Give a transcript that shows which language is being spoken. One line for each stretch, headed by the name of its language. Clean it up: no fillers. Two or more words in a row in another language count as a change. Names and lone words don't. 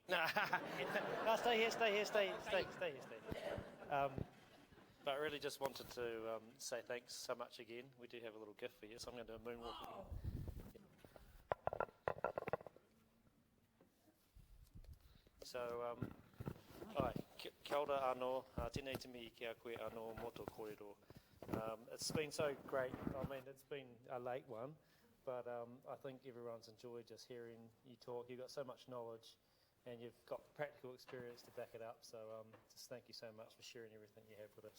English: No, stay here. But I really just wanted to say thanks so much again. We do have a little gift for you, so I'm going to do a moonwalk again. So,
Māori: kia ora anō, tēnei te mihi ki a koe anō moto kōrero.
English: It's been so great. I mean, it's been a late one, but I think everyone's enjoyed just hearing you talk. You've got so much knowledge, and you've got practical experience to back it up. So just thank you so much for sharing everything you have with us.